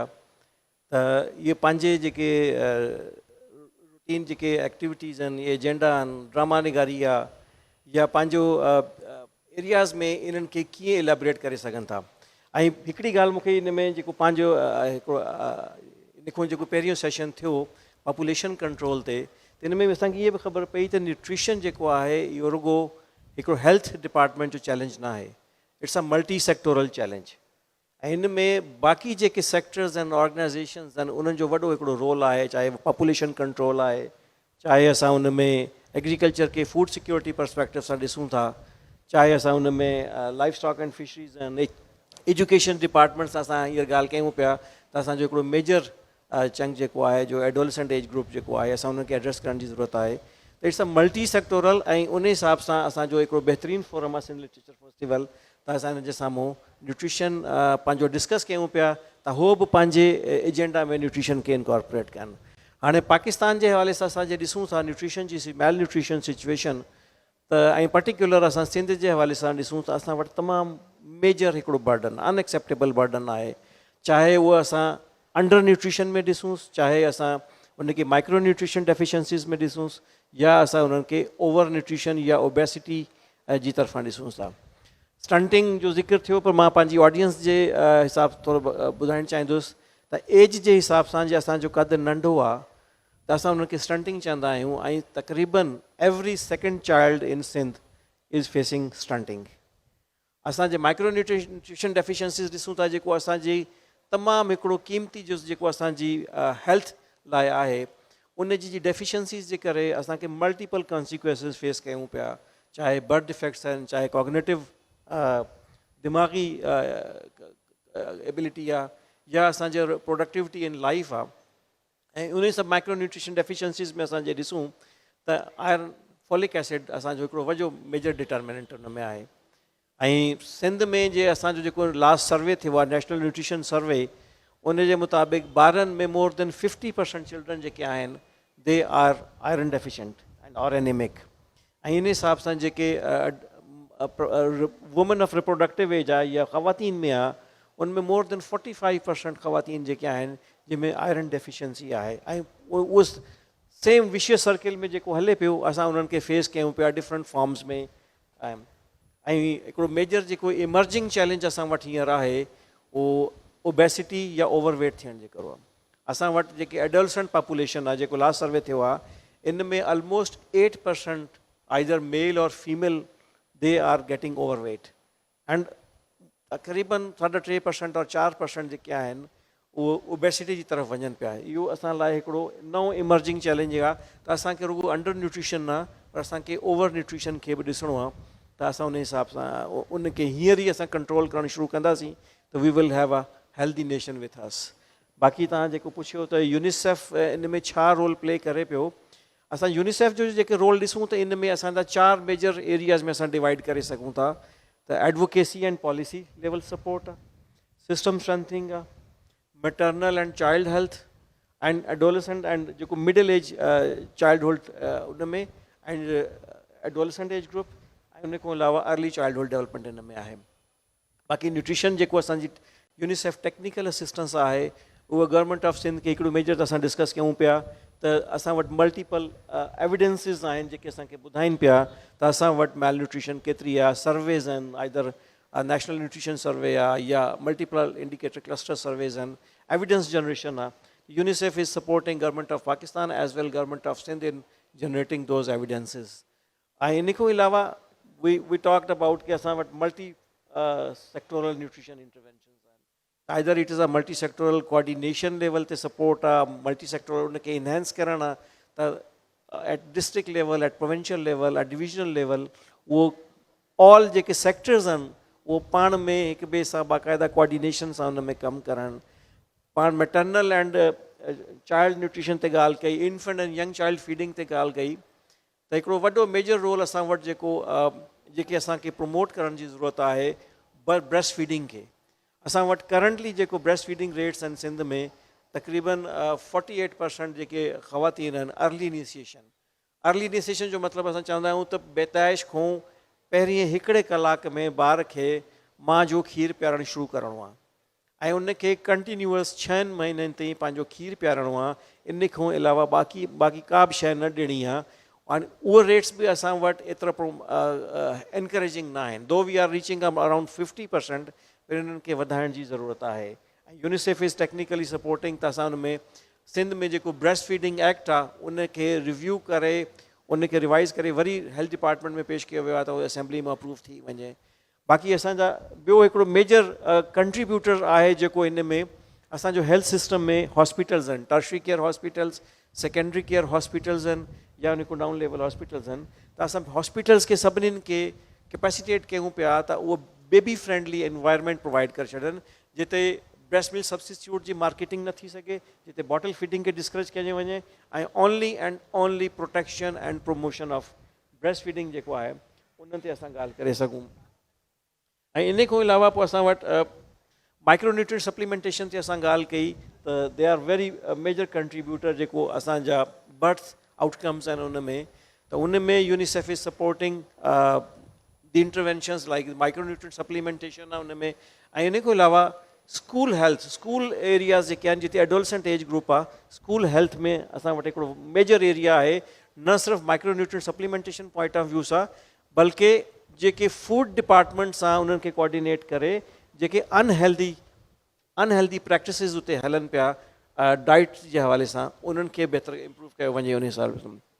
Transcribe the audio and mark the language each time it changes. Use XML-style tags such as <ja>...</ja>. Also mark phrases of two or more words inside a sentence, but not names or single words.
<sd>त इहे पंहिंजे जेके रूटीन जेके एक्टिविटीज़ आहिनि, इहे एजेंडा आहिनि, ड्रामा निगारी आहे या पंहिंजो एरियाज़ में इन्हनि खे कीअं इलेबोरेट करे सघनि था। ऐं हिकिड़ी ॻाल्हि मूंखे इन में जेको पंहिंजो हिकिड़ो इन खां जेको पहिरियों सेशन थियो</sd> <en>population control</en> <sd>ते, त इन में असांखे इहा बि ख़बर पई त न्यूट्रिशन जेको आहे इहो रुगो हिकिड़ो</sd> <en>health department</en> <sd>जो चैलेंज न आहे,</sd> <en>It's a multi sectoral challenge.</en> <sd>ऐं हिन में बाक़ी जेके सेक्टर्स आहिनि, ऑर्गेनाइज़ेशन्स आहिनि, उन्हनि जो वॾो हिकिड़ो रोल आहे, चाहे</sd> <en>population control</en> <sd>आहे, चाहे असां उन में एग्रीकल्चर खे</sd> <en>food security perspective</en> <sd>सां ॾिसूं था, चाहे असां उन में</sd> <en>livestock and fisheries</en> <sd>आहिनि,</sd> <en>education department</en> <sd>सां असां हींअर ॻाल्हि कयूं पिया त असांजो हिकिड़ो</sd> <en>major chunk</en> <sd>जेको आहे जो</sd> <en>adolescent age group</en> <sd>जेको आहे असां उनखे एड्रेस करण जी ज़रूरत आहे। त</sd> <en>It's a multi sectoral</en> <sd>ऐं उन हिसाब सां असांजो हिकिड़ो बहितरीनु फोरम आहे सिंध लिटरेचर फेस्टिवल। त असां हिन जे साम्हूं न्यूट्रिशन पंहिंजो डिस्कस कयूं पिया त हो बि पंहिंजे एजेंडा में न्यूट्रिशन खे इनकॉर्पोरेट कनि। हाणे पाकिस्तान जे हवाले सां असां जे ॾिसूं था न्यूट्रिशन जी</sd> <en>malnutrition situation,</en> <sd>त ऐं पर्टिकुलर असां सिंध जे हवाले सां ॾिसूं त असां वटि तमामु मेजर हिकिड़ो बर्डन,</sd> <en>unacceptable burden</en> <sd>आहे। चाहे उहो असां</sd> <en>under nutrition</en> <sd>में ॾिसूंसि, चाहे असां उनखे</sd> <en>micronutrient deficiencies</en> <sd>में ॾिसूंसि, या असां उन्हनि खे</sd> <en>over nutrition</en> <sd>या ओबेसिटी जी तरफ़ां ॾिसूं था। स्टंटिंग जो ज़िक्र थियो, पर मां पंहिंजी ऑडियंस जे हिसाब थोरो ॿुधाइणु चाहींदुसि त एज जे हिसाब सां जे असांजो कदु नंढो आहे त असां उन्हनि खे स्टंटिंग चवंदा आहियूं, ऐं तक़रीबन</sd> <en>every second child in Sindh is facing stunting.</en> <sd>असांजे</sd> <en>micronutrient deficiencies</en> <sd>ॾिसूं था, जेको असांजी तमामु हिकिड़ो क़ीमती जो जेको असांजी हेल्थ लाइ आहे, उन जी डेफिशिएंसीज़ जे करे असांखे</sd> <en>multiple consequences face</en> <sd>कयूं पिया, चाहे</sd> <en>birth defects</en> <sd>आहिनि, चाहे कॉग्निटिव दिमाग़ी एबिलिटी आहे, या असांजो</sd> <en>productivity in life</en> <sd>आहे। ऐं उन सभु</sd> <en>micronutrient deficiencies</en> <sd>में असां जे ॾिसूं त</sd> <en>iron, folic acid</en> <sd>असांजो हिकिड़ो वॾो</sd> <en>major determinant</en> <sd>उन में आहे। ऐं सिंध में जे असांजो जेको</sd> <en>last survey</en> <sd>थियो आहे,</sd> <en>National Nutrition Survey,</en> <sd>उन जे मुताबिक़ ॿारनि में</sd> <en>more than 50% children</en> <sd>जेके आहिनि</sd> <en>they are iron deficient and or anemic.</en> <sd>ऐं इन हिसाब सां जेके</sd> <en>women of reproductive age</en> <sd>आहे या ख़वातीन में आहे, उनमें</sd> <en>more than 45%</en> <sd>ख़वातीन जेके आहिनि जंहिंमें</sd> <en>iron deficiency</en> <sd>आहे। ऐं उहो</sd> <en>same vicious circle</en> <sd>में जेको हले पियो असां उन्हनि खे फेस कयूं पिया</sd> <en>different forms</en> <sd>में। ऐं हिकिड़ो मेजर जेको</sd> <en>emerging challenge</en> <sd>असां वटि हींअर आहे उहो ओबेसिटी या ओवरवेट थियण जे करे आहे। असां वटि जेके</sd> <en>adolescent population</en> <sd>आहे, जेको</sd> <en>last survey</en> <sd>थियो आहे, इन में</sd> <en>almost 8% either male or female they are getting overweight, and</en> <sd>तक़रीबन 3.5% और 4% जेके आहिनि उहो ओबेसिटी जी तरफ़ वञनि पिया। इहो असां लाइ हिकिड़ो नओं</sd> <en>emerging challenge</en> <sd>आहे त असांखे रुगो</sd> <en>under nutrition</en> <sd>न, पर असांखे</sd> <en>over nutrition</en> <sd>खे बि ॾिसणो आहे। त असां उन हिसाब सां उनखे हींअर ई असां कंट्रोल करणु शुरू कंदासीं त</sd> <en>we will have a healthy nation with us.</en> <sd>बाक़ी तव्हां जेको पुछियो त यूनिसेफ इन में छा</sd> <en>role play</en> <sd>करे पियो, असां यूनिसेफ जो जेके रोल ॾिसूं त इन में असांजा 4</sd> <en>major areas</en> <sd>में असां डिवाइड करे सघूं था। त</sd> <en>advocacy and policy level support</en> <sd>आहे,</sd> <en>system strengthening</en> <sd>आहे,</sd> <en>maternal and child health and adolescent and</en> <sd>जेको</sd> <en>middle age childhood</en> <sd>उन में</sd> <en>and adolescent age group,</en> <sd>ऐं उन खां अलावा</sd> <en>early childhood development</en> <sd>इन में आहे। बाक़ी न्यूट्रिशन जेको असांजी यूनिसेफ</sd> <en>technical assistance</en> <sd>आहे, उहा</sd> <en>Government of Sindh</en> <sd>खे हिकिड़ो मेजर असां डिस्कस कयूं पिया त असां वटि</sd> <en>multiple evidences</en> <sd>आहिनि जेके असांखे ॿुधाइनि पिया त असां वटि</sd> <en>malnutrition</en> <sd>केतिरी आहे. सर्वेज़ आहिनि, आइदर</sd> <en>National Nutrition Survey</en> <sd>आहे या</sd> <en>Multiple Indicator Cluster Surveys</en> <sd>आहिनि.</sd> <en>evidence generation</en> <sd>आहे.</sd> <en>UNICEF is supporting government of Pakistan as well government of Sindh in generating those evidences.</en> <sd>ऐं इन खां अलावा</sd> <en>we talked about</en> <sd>कि असां वटि</sd> <en>multi sectoral nutrition interventions</en> <sd>आहिनि.</sd> <en>Either it is a multi sectoral coordination level ते support आहे, multi sectoral उनखे enhance</en> <sd>करणु आहे, त</sd> <en>at district level, at provincial level, at divisional level वो all जेके sectors</en> <sd>आहिनि वो पाण में हिक ॿिए सां बाक़ाइदा</sd> <en>coordination</en> <sd>सां उन में कमु करणु. पाण</sd> <en>maternal and child nutrition</en> <sd>ते ॻाल्हि कई,</sd> <en>infant and young child feeding</en> <sd>ते ॻाल्हि कई, त हिकिड़ो वॾो</sd> <en>major role</en> <sd>असां वटि जेके असांखे प्रमोट करण जी ज़रूरत आहे</sd> <en>breast feeding</en> <sd>खे. असां वटि करंटली जेको</sd> <en>breast feeding rates</en> <sd>आहिनि सिंध में तक़रीबन 48% जेके ख़वातीन आहिनि</sd> <en>early initiation. early initiation</en> <sd>जो मतिलबु असां चवंदा आहियूं त बेताइश खां पहिरीं हिकिड़े कलाक में ॿार खे माउ जो खीरु पीआरणु शुरू करिणो आहे ऐं उनखे कंटिन्यूअस 6 महीननि ताईं पंहिंजो खीरु पीआरणो आहे. इन खां अलावा बाक़ी का बि शइ न ॾियणी आहे. ऐं उहे रेट्स बि असां वटि एतिरा एनकरेजिंग न आहिनि.</sd> <en>though we are reaching around 50%,</en> <sd>पर इन्हनि खे वधाइण जी ज़रूरत आहे.</sd> <en>UNICEF is technically supporting,</en> <sd>त असां उन में सिंध में जेको</sd> <en>breast feeding act</en> <sd>आहे उनखे रिव्यू करे उनखे रिवाइज़ करे वरी</sd> <en>health department</en> <sd>में पेश कयो वियो आहे त उहो असेंबली में अप्रूव थी वञे. बाक़ी असांजा ॿियो हिकिड़ो</sd> <en>major contributor</en> <sd>आहे जेको इन में असांजो</sd> <en>health system</en> <sd>में हॉस्पिटल्स आहिनि.</sd> <en>tertiary care hospitals, secondary care hospitals</en> <sd>आहिनि या उन खां</sd> <en>down level hospitals</en> <sd>आहिनि. त असां हॉस्पिटल्स खे सभिनीनि खे कैपेसिटेट कयूं पिया त उहो</sd> <en>baby friendly environment provide</en> <sd>करे छॾनि जिते</sd> <en>breast milk substitute</en> <sd>जी मार्केटिंग न थी सघे, जिते</sd> <en>bottle feeding</en> <sd>खे डिस्करेज कयो वञे ऐं</sd> <en>only and only protection and promotion of breast feeding</en> <sd>जेको आहे उन ते असां ॻाल्हि करे सघूं. ऐं इन खां अलावा पोइ असां वटि</sd> <en>micronutrient supplementation</en> <sd>ते असां ॻाल्हि कई त</sd> <en>they are very major contributor</en> <sd>जेको असांजा</sd> <en>birth outcomes</en> <sd>आहिनि उन में. त उन में</sd> <en>UNICEF is supporting the interventions like micronutrient supplementation</en> <sd>आहे उन में. ऐं इन खां अलावा</sd> <en>school health, school areas</en> <sd>जेके आहिनि जिते</sd> <en>adolescent age group</en> <sd>आहे,</sd> <en>school health</en> <sd>में असां वटि हिकिड़ो</sd> <en>major area</en> <sd>आहे. न सिर्फ़ु</sd> <en>micronutrient supplementation point of view</en> <sd>सां बल्कि जेके</sd> <en>food department</en> <sd>सां उन्हनि खे कोऑर्डिनेट करे जेके</sd> <en>unhealthy practices</en> <sd>उते हलनि पिया डाइट जे हवाले सां उन्हनि खे बहितर इम्प्रूव कयो वञे उन हिसाब सां.</sd>